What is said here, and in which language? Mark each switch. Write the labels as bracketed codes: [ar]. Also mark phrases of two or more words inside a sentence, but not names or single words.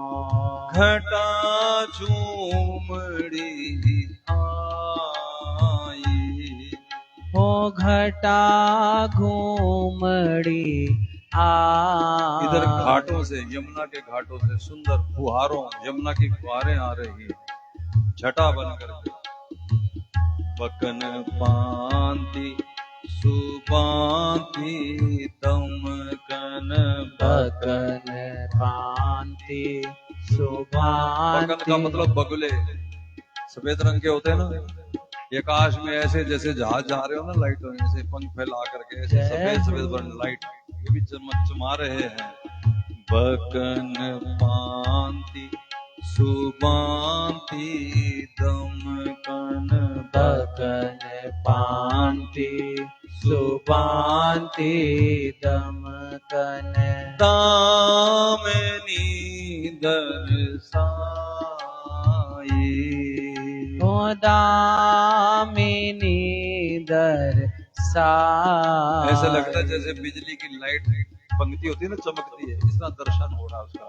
[bra] घटा झूमड़ी आई। हो घटा घूमड़ी [hi] इधर घाटों से, यमुना के घाटों से सुंदर फुहारों, यमुना की फुहारें आ रही है छटा बन करके। [bra] बकन पांति सुपांति तमकन बकन पांति सुभांति। [hi] बकन का मतलब बगुले, सफेद रंग के होते हैं ना, ये आकाश में ऐसे जैसे जहाज जा रहे हो ना, लाइट ऐसे पंख फैला करके ऐसे सफेद सफेद बन लाइट ये भी चमचमा रहे हैं। [bra] बकन पांति सुबांति दमकन बकन पांति सुभांति दमकन दामिनी दर्शाई। दामिनी दर्शाई। [hi] ऐसा लगता है जैसे बिजली की लाइट पंक्ति होती है ना, चमकती है, इस तरह दर्शन हो रहा है उसका।